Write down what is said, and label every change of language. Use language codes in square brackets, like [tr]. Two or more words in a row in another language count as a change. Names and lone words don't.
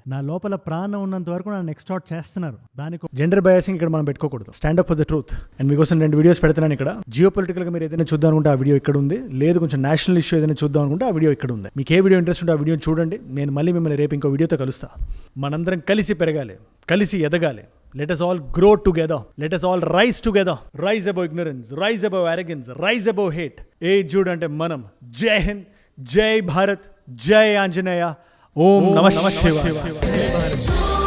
[te] నా లోపల ప్రాణం ఉన్నంత వరకు నన్ను ఎక్స్టార్ట్ చేస్తున్నారు. దానికి [en] gender biasing [te] ఇక్కడ మనం పెట్టుకోకూడదు. [en] Stand up for the truth. And [te] మీకోసం 2 వీడియోస్ పెడుతున్నాను ఇక్కడ. [en] geo political [te] గా మీరు ఏదైనా చూద్దాం అనుకుంటే ఆ వీడియో ఇక్కడ ఉంది. లేదు కొంచెం [en] national issue [te] ఏదైనా చూద్దాం అనుకుంటే ఆ వీడియో ఇక్కడ ఉంది. మీకు ఏ [en] video interest [te] ఉంటే ఆ వీడియో చూడండి. నేను మళ్ళీ మిమ్మల్ని రేపు ఇంకో వీడియోతో కలుస్తా. మనందరం కలిసి పెరగాలి, కలిసి ఎదగాలి. [en] Let us all grow together. Let us all rise together. Rise above ignorance. Rise above arrogance. Rise above hate. [te] జూడ్ అంటే మనం. [hi] जय हिंद। जय भारत. जय आंजनेय. [sa] ॐ नमः शिवाय.